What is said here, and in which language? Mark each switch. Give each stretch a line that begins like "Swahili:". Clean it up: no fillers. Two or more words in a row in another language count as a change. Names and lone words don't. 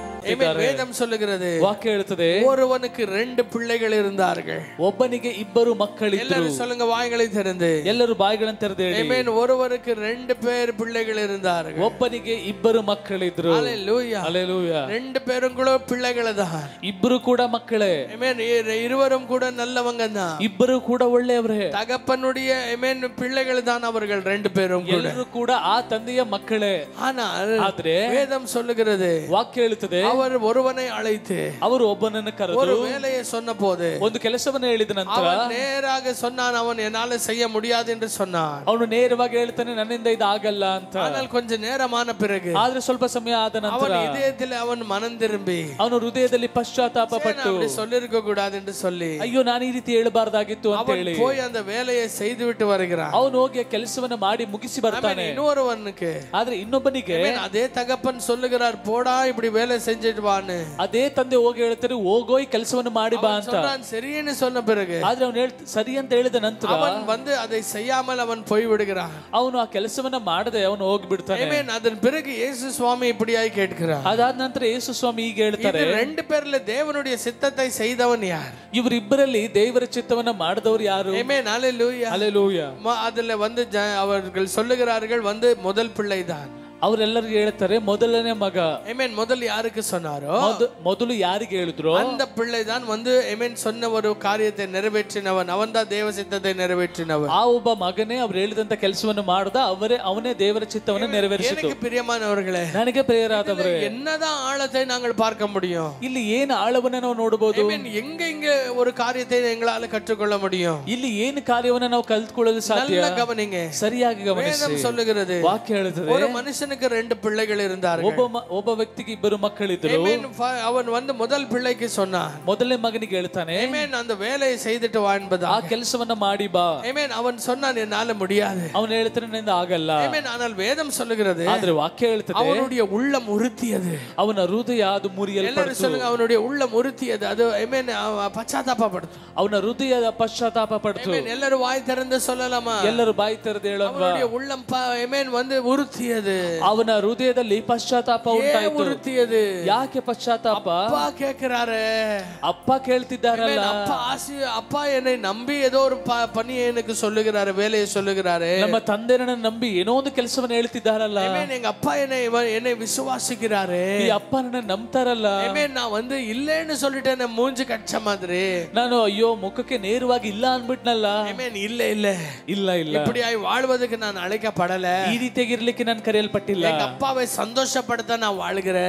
Kannada: ಕೊಟ್ಟಿದ್ದಾರೆ.
Tamil: ವೇದಂ சொல்லுகிறது,
Kannada: ವಾಕ್ಯ ಹೇಳುತ್ತದೆ,
Tamil: ஒருவனுக்கு 2 பிள்ளைகள் இருந்தார்கள்.
Kannada: ಒಬ್ಬನಿಗೆ 2 ಮಕ್ಕಳಿದ್ದರು.
Tamil: எல்லாரும் சொல்லுங்க வாய்களை திறந்து.
Kannada: ಎಲ್ಲರೂ ಬಾಯಿಗಳನ್ನು ತೆರೆದು ಹೇಳಿ. ಆಮೆನ್.
Tamil: ஒருவருக்கு 2 பேர் பிள்ளைகள் இருந்தார்கள்.
Kannada: ಒಬ್ಬನಿಗೆ 2 ಮಕ್ಕಳಿದ್ರು.
Tamil: ஹalleluya. ஹalleluya. 2 பேரும் கூட பிள்ளைகள் தான்.
Kannada: ಇಬ್ಬರು ಕೂಡ ಮಕ್ಕಳೇ. ಆಮೆನ್.
Tamil: இருவரும் கூட நல்லவங்க தான்.
Kannada: ಇಬ್ಬರು ಕೂಡ ಒಳ್ಳೆಯವರೇ.
Tamil: தகப்பனுடைய ಆಮೆನ್ பிள்ளைகள் தான் அவர்கள் 2 பேரும் கூட.
Kannada: ಎಲ್ಲರೂ ಕೂಡ ಆ ತಂದೆಯ ಮಕ್ಕಳೇ.
Tamil: ಆದರೆ ವೇದಂ சொல்லுகிறது,
Kannada: ವಾಕ್ಯ ಹೇಳುತ್ತದೆ,
Tamil: அவர் ஒருவனை அழைத்து,
Kannada: ಅವರು ಒಬ್ಬನನ್ನು ಕರೆದು
Tamil: ஒரு வேலையை சொன்னபோது,
Kannada: ಒಂದು ಕೆಲಸವನ್ನು ಹೇಳಿದ ನಂತರ
Tamil: அவன் நேராக சொன்னான், அவன் என்னால செய்ய முடியாது என்று சொன்னான்.
Kannada: ಅವನು ನೇರವಾಗಿ ಹೇಳ್ತಾನೆ, ನನ್ನಿಂದ ಇದು ಆಗಲ್ಲ ಅಂತ.
Tamil: ஆனால் கொஞ்ச நேரமான பிறகு,
Kannada: ಆದ್ರೆ ಸ್ವಲ್ಪ ಸಮಯ ಆದ ನಂತರ
Tamil: அவன் இதயத்தில் அவன் மனம் திரும்பி,
Kannada: ಅವನು ಹೃದಯದಲ್ಲಿ ಪಶ್ಚಾತ್ತಾಪ ಪಟ್ಟು,
Tamil: அப்படி சொல்லிருக்க கூடாது என்று சொல்லி,
Kannada: ಅಯ್ಯೋ ನಾನು ಈ ರೀತಿ ಹೇಳಬಾರದಾಗಿತ್ತು ಅಂತ ಹೇಳಿ
Tamil: போய் அந்த வேலையை செய்து விட்டு வருகிறான்.
Kannada: ಅವನು ಹೋಗಿ ಕೆಲಸವನ್ನು ಮಾಡಿ ಮುಗಿಸಿ ಬರ್ತಾನೆ.
Tamil: இன்னொருவனுக்கு,
Kannada: ಆದ್ರೆ ಇನ್ನೊಬ್ಬನಿಗೆ
Tamil: அதே தகப்பன் சொல்லுகிறார், போடா இப்படி வேலை செஞ்சுட்டு வான்னு.
Kannada: ಅದೇ ತಂದೆ ಹೋಗಿ ಹೇಳ್ತಾರೆ, ಹೋಗೋ ಈ ಕೆಲಸವನ್ನು ಮಾಡಿ ಬಾ ಅಂತ.
Tamil: ಸರಿಯೇன்னு சொன்ன பிறகு,
Kannada: ಆದ್ರೆ ಅವನು ಸರಿ ಅಂತ ಹೇಳಿದ ನಂತರ
Tamil: அவன் வந்து அதை செய்யாமல் அவன் போய் விடுகிறான்.
Kannada: ಅವನು ಆ ಕೆಲಸವನ್ನ ಮಾಡದೆ ಅವನು ಹೋಗಿ ಬಿಡ್ತಾನೆ.
Tamil: அதன் பிறகு இயேசு சுவாமி இப்படியாய் கேட்கிறார்.
Kannada: ಅದಾದ ನಂತರ ಯೇಸು ಸ್ವಾಮಿ ಈಗ ಹೇಳ್ತಾರೆ,
Tamil: 2 பேர்ல தேவனுடைய சித்தத்தை செய்தவன் யார்?
Kannada: ಇವರಿಬ್ಬರಲ್ಲಿ ದೇವರ ಚಿತ್ತವನ್ನ ಮಾಡಿದವರು ಯಾರು?
Tamil: ஆமென். ஹalleluya. ஹalleluya. அதுல வந்து அவர்கள் சொல்லுகிறார்கள், வந்து முதல் பிள்ளைதான்.
Kannada: ಅವರೆಲ್ಲರೂ ಹೇಳ್ತಾರೆ, ಮೊದಲನೇ ಮಗ.
Tamil: ஆமென். முதல் யாருக்கு சொன்னாரோ,
Kannada: ಮೊದಲು ಯಾರಿಗೆ ಹೇಳಿದ್ರು
Tamil: அந்த பிள்ளைதான் வந்து ஆமென் சொன்ன ஒரு காரியத்தை நிறைவேற்றினவன். அவன்தான் தேவ சித்தத்தை நிறைவேற்றினவன்.
Kannada: ಆ ಒಬ್ಬ ಮಗನೇ ಅವರು ಹೇಳಿದಂತ ಕೆಲಸವನ್ನು ಮಾಡ್ದ, ಅವನೇ ದೇವರ ಚಿತ್ತವನ್ನು ನೆರವೇರಿಸಿತು.
Tamil: எனக்கு பிரியமானவர்களே,
Kannada: ನನಗೆ ಪ್ರಿಯರಾದವರೇ,
Tamil: என்னதான் ஆழத்தை நாங்கள் பார்க்க முடியும்?
Kannada: ಇಲ್ಲಿ ಏನು ಆಳವನ್ನ ನಾವು ನೋಡಬಹುದು?
Tamil: எங்க ஒரு காரியத்தை எங்களால கற்றுக்கொள்ள முடியும்?
Kannada: ಇಲ್ಲಿ ಏನು ಕಾರ್ಯವನ್ನ ನಾವು ಕಲಿತುಕೊಳ್ಳಲು ಸಾಧ್ಯ?
Tamil: நல்ல கவனிங்க,
Kannada: ಸರಿಯಾಗಿ ಗಮನಿಸಿ.
Tamil: வேதம் சொல்லுகிறது,
Kannada: ವಾಕ್ಯ ಹೇಳುತ್ತದೆ,
Tamil: ஒரு மனுஷனுக்கு 2 பிள்ளைகள் இருந்தார்கள்.
Kannada: ಒಬ್ಬ ವ್ಯಕ್ತಿಗೆ 2 ಮಕ್ಕಳಿದ್ದರು.
Tamil: அவன் வந்து முதல் பிள்ளைக்கு சொன்னான்,
Kannada: ಮೊದಲನೇ ಮಗನಿಗೆ ಹೇಳ್ತಾನೆ,
Tamil: ஆமென், அந்த வேலையை செய்துட்டு வா என்பதா.
Kannada: ಆ ಕೆಲಸವನ್ನ ಮಾಡಿ ಬಾ.
Tamil: ஆமென். அவன் சொன்னான், என்னால முடியாது.
Kannada: ಅವನು ಹೇಳ್ತಾನೆ, ನನ್ನಿಂದ ಆಗಲ್ಲ.
Tamil: ஆமென். ஆனால் வேதம் சொல்லுகிறது,
Kannada: ಆದ್ರೆ ವಾಕ್ಯ ಹೇಳ್ತದೆ,
Tamil: அவனுடைய உள்ளம் உறுத்தியது.
Kannada: ಅವನ ಹೃದಯ ಅದು ಮುರಿಯಲ್ಪಟ್ಟಿತು.
Tamil: எல்லாரும் சொல்லுங்க, அவனுடைய உள்ளம் உறுத்தியது. அது ஆமென், பச்சாத்தாபப்படுத்து.
Kannada: ಅವನ ಹೃದಯದ ಪಶ್ಚಾತ್ತಾಪ ಪಡ್ತು.
Tamil: ஆமென். எல்லாரும் வாய் திறந்து சொல்லலாமா?
Kannada: ಎಲ್ಲರೂ ಬಾಯಿ ತೆರೆದು ಹೇಳೋಣ.
Tamil: அவனுடைய உள்ளம் ஆமென் வந்து உறுத்தியது.
Kannada: ಅವನ ಹೃದಯದಲ್ಲಿ ಪಶ್ಚಾತ್ತಾಪ ಉಂಟಾಯಿತು.
Tamil: ಉறுத்தியது.
Kannada: ಯಾಕೆ ಪಶ್ಚಾತ್ತಾಪ?
Tamil: அப்பா கேக்குறாரு,
Kannada: ಅಪ್ಪ ಕೇಳ್ತಿದ್ದಾರಲ್ಲ,
Tamil: அப்பா என்னை நம்பி ஏதோ ஒரு பணியை எனக்கு சொல்லுகிறாரு, வேலையை சொல்லுகிறாரு.
Kannada: ನಮ್ಮ ತಂದೆ ನನ್ನ ನಂಬಿ ಏನೋ ಒಂದು ಕೆಲಸವನ್ನು ಹೇಳ್ತಿದ್ದಾರಲ್ಲ.
Tamil: எங்க அப்பா என்னை விசுவாசிக்கிறாரு.
Kannada: ಈ ಅಪ್ಪ ನನ್ನ ನಂಬ್ತಾರಲ್ಲ.
Tamil: நான் வந்து இல்லைன்னு சொல்லிட்டேன், மூஞ்சி கட்ச மாதிரி.
Kannada: ನಾನು ಅಯ್ಯೋ ಮುಖಕ್ಕೆ ನೇರವಾಗಿ ಇಲ್ಲ ಅನ್ಬಿಟ್ನಲ್ಲ.
Tamil: இல்ல இல்ல
Kannada: ಇಲ್ಲ ಇಲ್ಲ,
Tamil: இப்படியாய் வாழ்வதற்கு நான் அழைக்கப்படல. ಈ ರೀತಿಯಾಗಿರ್ಲಿಕ್ಕೆ ನಾನು ಕರೆಯಲ್ಪಟ್ಟಿಲ್ಲ. எங்க அப்பாவை சந்தோஷப்படுத்த நான் வாழ்கிறேன்.